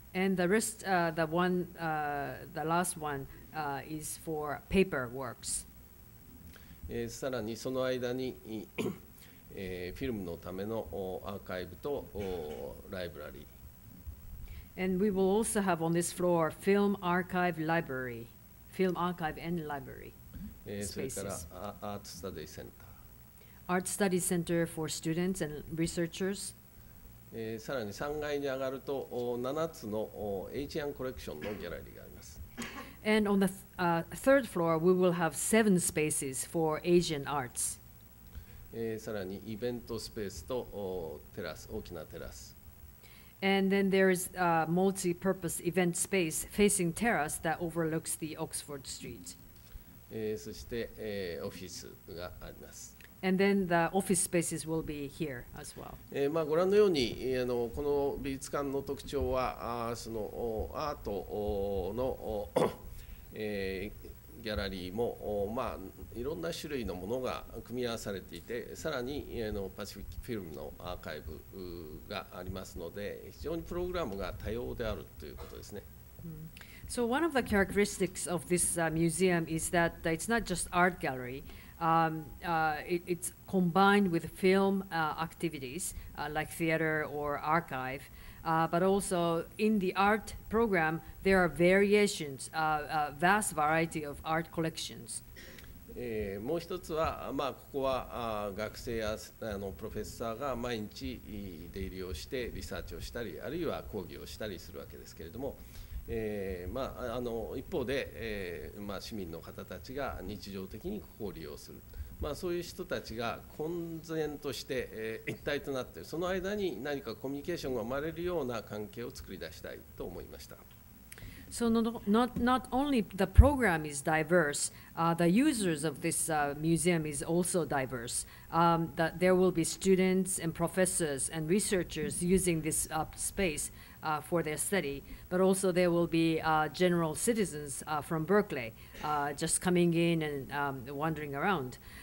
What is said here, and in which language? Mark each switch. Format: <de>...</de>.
<en>And the rest, the last one is for paper works.</en> <ja>さらにその間にフィルムのためのアーカイブとライブラリー。</ja> <en>And we will also have on this floor film archive library, film archive and library</en> <ja>それ</ja> <en>spaces.</en> <ja>からアートスタディセンタ</ja> <en>Art study center for students and researchers.</en> <ja>ー。さらに3階に上がると7つのエイジアンコレクションのギャラリーがあります。</ja> <en>And on the third floor, we will have 7 spaces for Asian arts.</en> <ja>さらにイベントスペースとテラス、大きなテラス。</ja> <en>And then there is a multi-purpose event space facing terrace that overlooks the Oxford Street.</en> <ja>そして、オフィスがあります。</ja> <en>And then the office spaces will be here as well.</en> <ja>ご覧のようにこの美術館の特徴はそのアートの、ギャラリーも、いろんな種類のものが組み合わされていて、さらにパシフィックフィルムのアーカイブがありますので、非常にプログラムが多様であるということですね。</ja> <en>So one of the characteristics of this museum is that it's not just art gallery. It's combined with film activities like theater or archive. But also in the art program, there are variations, a vast variety of art collections.</en> <ja>もう一つは、ここは学生やプロフェッサーが毎日出入りをしてリサーチをしたり、あるいは講義をしたりするわけですけれども、一方で、市民の方たちが日常的にここを利用する、そういう人たちが混然として、一体となって、その間に何かコミュニケーションが生まれるような関係を作り出したいと思いました。</ja> <en>So not only the program is diverse, the users of this museum is also diverse. That there will be students and professors and researchers using this space for their study, but also there will be general citizens from Berkeley just coming in and wandering around.</en>